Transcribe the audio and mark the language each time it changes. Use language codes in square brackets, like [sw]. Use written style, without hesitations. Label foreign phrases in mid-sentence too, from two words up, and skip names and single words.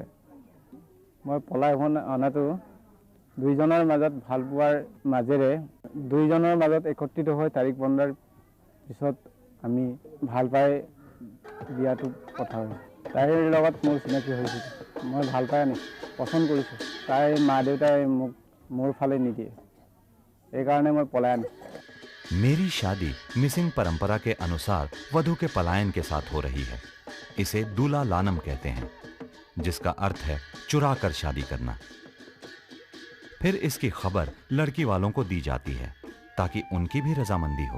[as] মই পলাই অনাটো দুইজনৰ মাজত ভাল পোৱাৰ মাজেৰে দুইজনৰ মাজত একত্ৰিত হৈ তাৰিখ বন্ধাৰ পিছত আমি ভাল পাই বিয়াটো পঠাও। তাইৰ লগত মোৰ চিনাকি হৈছিল। মই ভাল পাই আনি পছন্দ কৰিছোঁ। তাইৰ মা দেউতাই মোক মোৰ ফালে নিদিয়ে। এই কাৰণে মই পলাই আনি। [hi] मेरी शादी मिसिंग परंपरा के अनुसार वधू के पलायन के साथ हो रही है। इसे दूल्हा लानम कहते हैं जिसका अर्थ है चुरा कर शादी करना। फिर इसकी खबर लड़की वालों को दी जाती है ताकि उनकी भी रजामंदी हो।